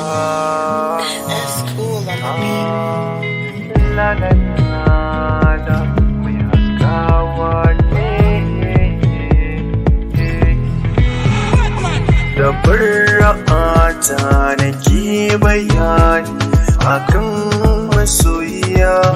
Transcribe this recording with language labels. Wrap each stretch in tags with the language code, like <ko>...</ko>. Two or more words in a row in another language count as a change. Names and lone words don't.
<en>That's cool on the beat. La, la, la, la,</en> <ha>mai haskawa ne. Da barra'ata nake bayani akan masoyiya.</ha>